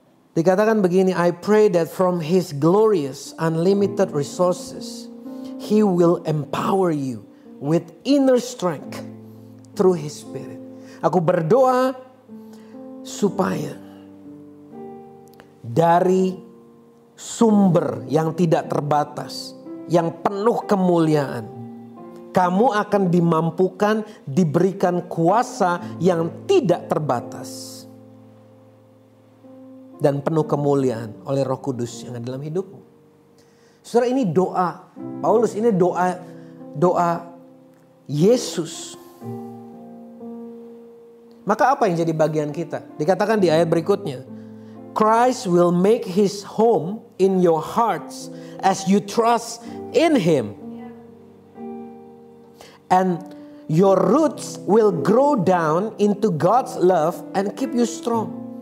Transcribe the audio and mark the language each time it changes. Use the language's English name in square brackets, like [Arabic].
[Indonesian] Dikatakan begini, [English] I pray that from His glorious, unlimited resources, He will empower you with inner strength through His Spirit. [Indonesian] Aku berdoa supaya dari sumber yang tidak terbatas, yang penuh kemuliaan, kamu akan dimampukan diberikan kuasa yang tidak terbatas. Dan penuh kemuliaan oleh Roh Kudus yang ada dalam hidupmu. Saudara, ini doa Paulus, ini doa Yesus. Maka apa yang jadi bagian kita? Dikatakan di ayat berikutnya. [English] Christ will make His home in your hearts as you trust in Him. And Your roots will grow down into God's love and keep you strong.